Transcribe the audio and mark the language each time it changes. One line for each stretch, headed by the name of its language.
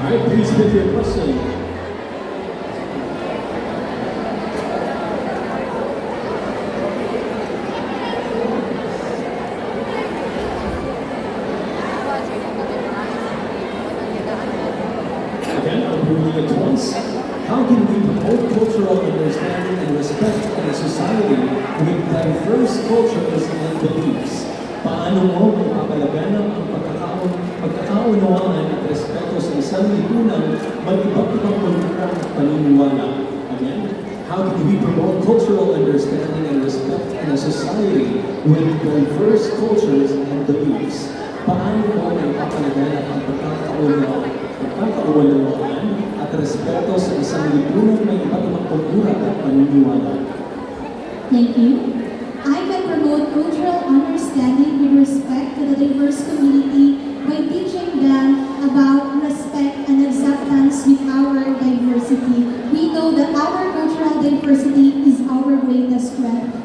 English: Alright, please pick your question. Again, I'll repeat it once. How can we promote cultural understanding and respect in a society with diverse cultures and beliefs?
Filipino: Paano mo mapapalaganap ang pagkakaunawaan at respeto sa isang lipunang mag-ibang kultura at paniniwala?
English: Again, how can we promote cultural understanding and respect in a society with diverse cultures and beliefs?
Filipino: Paano mo mapapalaganap ang pagkakaunawaan at respeto sa isang lipunan may iba't ibang kultura at paniniwala.
English: Thank you. I can promote cultural understanding with respect to the diverse community by teaching them about respect and acceptance with our diversity. We know that our cultural diversity is our greatest strength.